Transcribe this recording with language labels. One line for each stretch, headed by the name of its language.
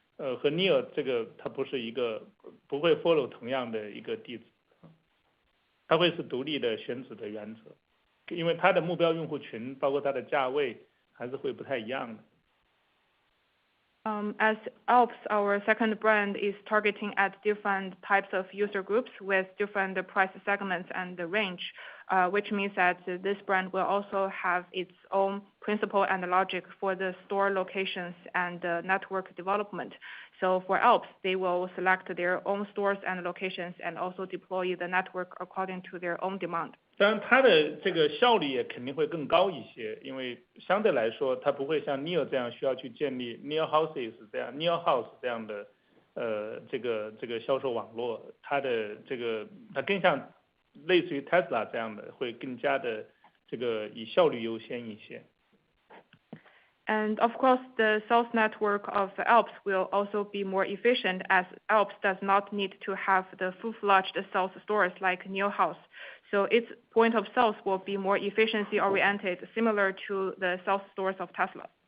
Chinese: 和 NIO 这个它不会 follow 同样的一个地址，它会是独立的选址的原则。因为它的目标用户群包括它的价位还是会不太一样的。
English: As 𝗖𝗓𝗡𝗧, our second brand is targeting at different types of user groups with different price segments and the range, which means that this brand will also have its own principle and logic for the store locations and network development. So for 𝗖𝗓𝗡𝗧, they will select their own stores and locations and also deploy the network according to their own demand.
Chinese: 当然它的这个效率也肯定会更高一些，因为相对来说它不会像 NIO 这样需要去建立 NIO Houses 这样 NIO House 这样的这个销售网络，它更像类似于 Tesla 这样的，会更加的这个以效率优先一些。
English: And of course, the sales network of 𝗖𝗓𝗡𝗧 will also be more efficient, as 𝗖𝗓𝗡𝗧 does not need to have the full-fledged sales stores like NIO House. So its point of sales will be more efficiency oriented, similar to the sales stores of Tesla.